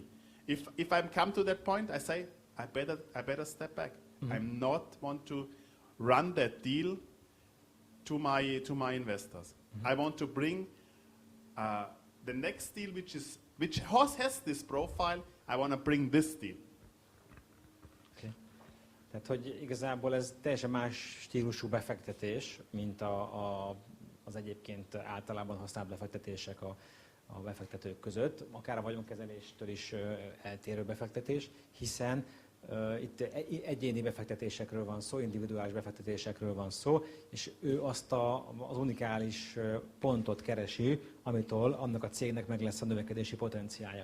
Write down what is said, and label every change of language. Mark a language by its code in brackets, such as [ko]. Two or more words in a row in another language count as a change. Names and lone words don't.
[en] If I come to that point, I say, I better step back. Mm-hmm. I'm not want to run that deal to my investors. Mm-hmm. I want to bring the next deal which has this profile. I want to bring this deal. Okay. [hu] Tehát, hogy igazából ez teljesen más stílusú befektetés, mint az egyébként általában használt befektetések a befektetők között, akár a vagyonkezeléstől is eltérő befektetés, hiszen itt egyéni befektetésekről van szó, individuális befektetésekről van szó, és ő azt az unikális pontot keresi, amitől annak a cégnek meg lesz a növekedési potenciálja.